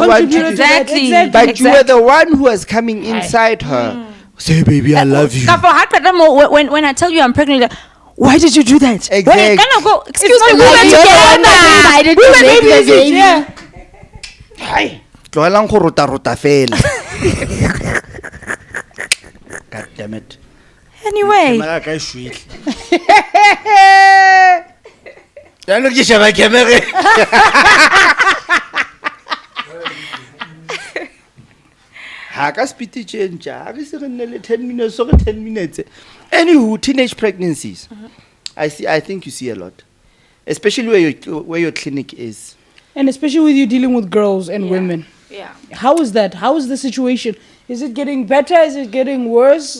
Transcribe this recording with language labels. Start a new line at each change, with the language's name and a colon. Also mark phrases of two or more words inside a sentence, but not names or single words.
English: She wants contributed you to that? Exactly. But you were the one who was coming inside her. Say, baby, I love you. When I tell you I'm pregnant, like, why did you do that? Exactly. Wait, can I go? Excuse me, we not were like You're the one that together. decided to make the baby. Yeah. Hi.
Tswana: Tlohelang go rota fela.
English: God damn it. Anyway,
Tswana: Camera ka e shwele. Jaanong ke sheba camera. Ha ka
English: speed change.
Tswana: Ha re se re nne le
English: 10 minutes so 10 minutes. Anywho, teenage pregnancies. I think you see a lot. Especially where your clinic is. And especially with you dealing with girls and women. yeah. How is that? How is the situation? Is it getting better? Is it getting worse?